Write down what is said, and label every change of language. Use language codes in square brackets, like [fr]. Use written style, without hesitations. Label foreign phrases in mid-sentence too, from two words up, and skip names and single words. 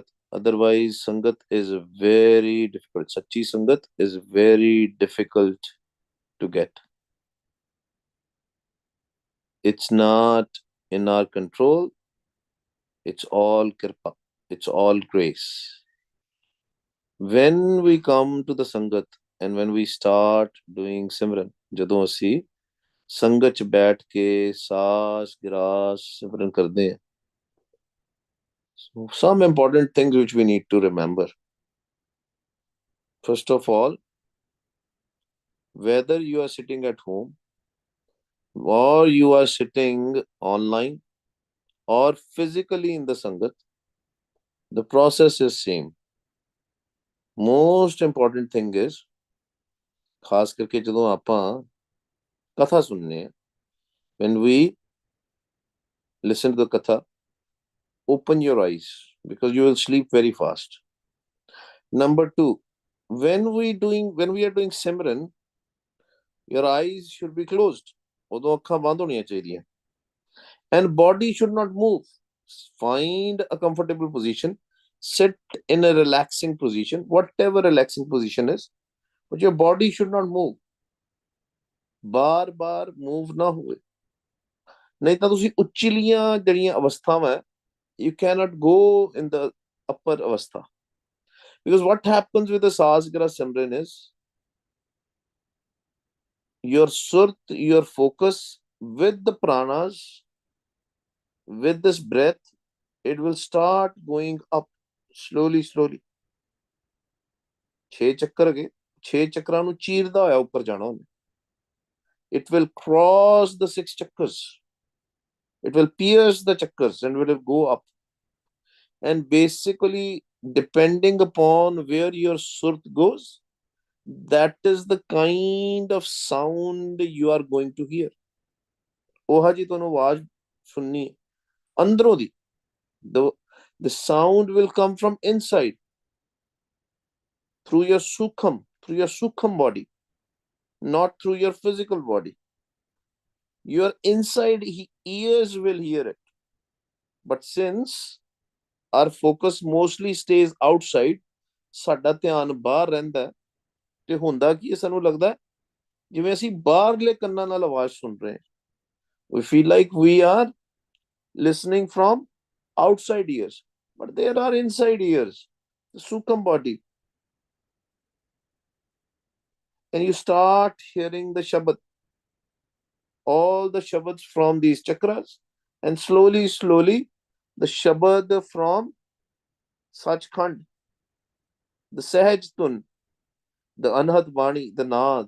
[en] Otherwise, Sangat is very difficult. Sachi Sangat is very difficult to get. It's not in our control. It's all kirpa. It's all grace. When we come to the Sangat and when we start doing Simran, [pa] ਜਦੋਂ ਅਸੀਂ ਸੰਗਤ ਚ ਬੈਠ ਕੇ ਸਾਸ ਗਿਰਾਸ ਸਿਮਰਨ ਕਰਦੇ ਹਾਂ, [en] so some important things which we need to remember. First of all, whether you are sitting at home or you are sitting online or physically in the Sangat, the process is same. Most important thing is, [pa] ਖਾਸ ਕਰਕੇ ਜਦੋਂ ਆਪਾਂ ਕਥਾ ਸੁਣਨੇ ਆ, [en] when we listen to the katha, open your eyes because you will sleep very fast. Number two, when we are doing Simran, your eyes should be closed. [pa] ਉਦੋਂ ਅੱਖਾਂ ਬੰਦ ਹੋਣੀਆਂ ਚਾਹੀਦੀਆਂ. [en] And body should not move. Find a comfortable position. Sit in a relaxing position, whatever relaxing position is, but your body should not move. [pa] ਬਾਰ-ਬਾਰ move ਨਾ ਹੋਵੇ. ਨਹੀਂ ਤਾਂ ਤੁਸੀਂ ਉੱਚੀਲੀਆਂ ਜਿਹੜੀਆਂ ਅਵਸਥਾਵਾਂ, [en] you cannot go in the upper avastha. Because what happens with the Sasgra Simran is, your surt, your focus with the pranas, with this breath, it will start going up slowly, slowly. [pa] 6 ਚੱਕਰ ਹੈਗੇ, 6 ਚੱਕਰਾਂ ਨੂੰ ਚੀਰਦਾ ਹੋਇਆ ਉੱਪਰ ਜਾਣਾ ਉਹਨੇ. [en] It will cross the 6 chakras. It will pierce the chakras and will go up. And basically, depending upon where your surt goes, that is the kind of sound you are going to hear. [pa] ਓਹਾ ਜੀ ਤੁਹਾਨੂੰ ਆਵਾਜ਼ ਸੁਣਨੀ ਹੈ ਅੰਦਰੋਂ ਦੀ. [en] The sound will come from inside through your sukham body, not through your physical body. Your inside ears will hear it. But since our focus mostly stays outside, [pa] ਸਾਡਾ ਧਿਆਨ ਬਾਹਰ ਰਹਿੰਦਾ, ਤੇ ਹੁੰਦਾ ਕੀ ਸਾਨੂੰ ਲੱਗਦਾ ਜਿਵੇਂ ਅਸੀਂ ਬਾਹਰਲੇ ਕੰਨਾਂ ਨਾਲ ਆਵਾਜ਼ ਸੁਣ ਰਹੇ ਹਾਂ. [en] We feel like we are listening from outside ears, but there are inside ears, the sukham body. And you start hearing the shabad, all the shabads from these chakras, and slowly, slowly, the shabad from Sachkhand, the Sahaj Tun, the Anhat Vani, the Naad.